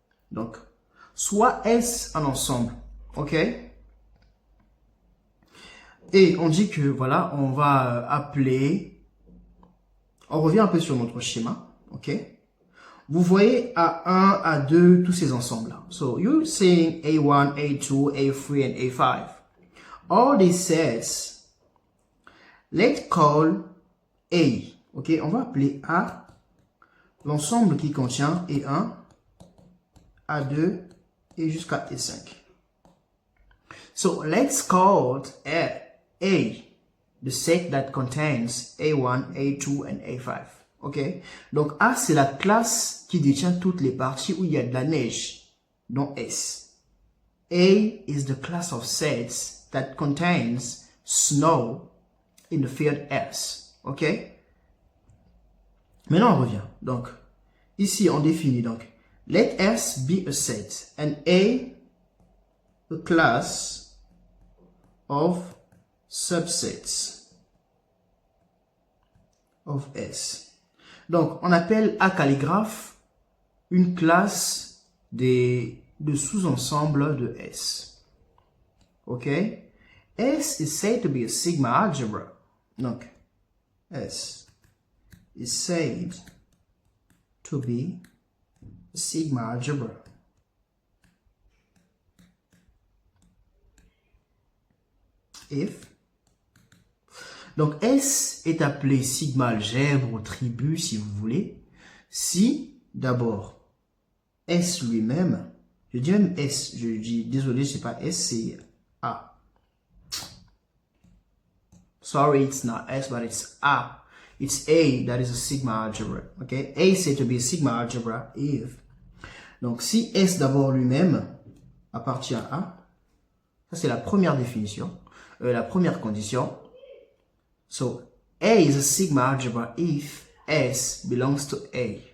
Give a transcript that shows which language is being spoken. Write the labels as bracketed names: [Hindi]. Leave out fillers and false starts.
[French] Donc, soit S un ensemble, ok? Et on dit que, voilà, on va appeler, on revient un peu sur notre schéma, ok? Vous voyez A1, A2, tous ces ensembles-là. [English] So, you're saying A1, A2, A3, and A5. All these sets, let's call A. [French] Ok, on va appeler A l'ensemble qui contient A1, A2 et jusqu'à A5. [English] So, let's call A the set that contains A1, A2, and A5. [French] Ok, donc A, c'est la classe qui détient toutes les parties où il y a de la neige, dans S. [English] A is the class of sets that contains snow in the field S. Ok? [French] Maintenant, on revient. Donc, ici, on définit donc, [English] let S be a set and A class of subsets of S. [French] Donc, on appelle A calligraphe une classe de sous-ensemble de S. Ok? [English] S is said to be a sigma algebra. Donc, S is said to be a sigma algebra. If. [French] Donc, S est appelé sigma algèbre ou tribu, si vous voulez, si, d'abord, S lui-même, je dis même S, je dis, désolé, c'est pas S, c'est A. [English] Sorry, it's not S, but it's A. It's A that is a sigma algebra. Okay? A is said to be a sigma algebra if. [French] Donc, si S d'abord lui-même appartient à A, ça c'est la première définition, la première condition. [English] So, A is a sigma algebra if S belongs to A.